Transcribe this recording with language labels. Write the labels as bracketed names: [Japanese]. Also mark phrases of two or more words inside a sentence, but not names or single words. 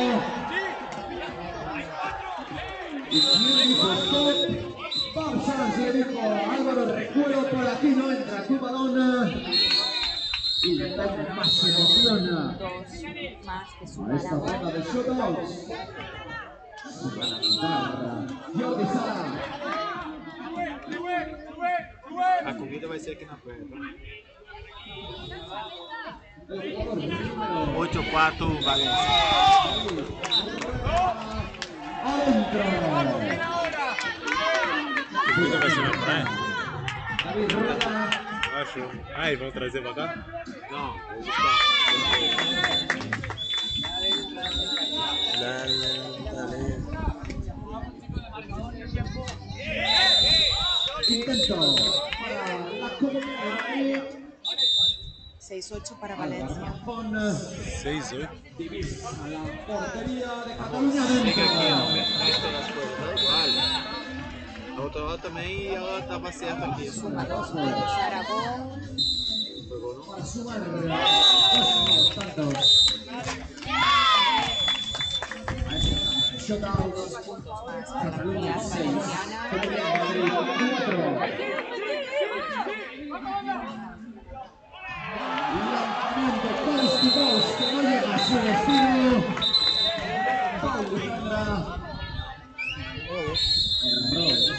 [Spanish] ¿Y quién dijo stop? Vamos a ver si le dijo Álvaro Recuero. Por aquí no entra tu balón. Y le da más emoción a esta ronda de shootouts. Se van a quitar Jordi Sala. [Portuguese] A comida vai ser aqui na perna. [Spanish] 8-4 Valencia. Adentro. [Portuguese] Comida vai ser na praia? [Spanish] David Rueda. [Portuguese] Acho. Ah, e vão trazer pra cá? Não, vou buscar. [Spanish] Dale. Intento para la Comunidad de Madrid. 6-8 para Valencia. 6-8. A la portería de Cataluña dentro. [Portuguese] A outra hora também ela estava certa aqui. [Spanish] Suma 2 puntos Aragón. Para sumar 2 tantos. Shootout. Cataluña 6. Comunidad de Madrid 4. Lanzamiento [English] coast to coast [Spanish] que no llega a su destino. Paul Miranda. Error.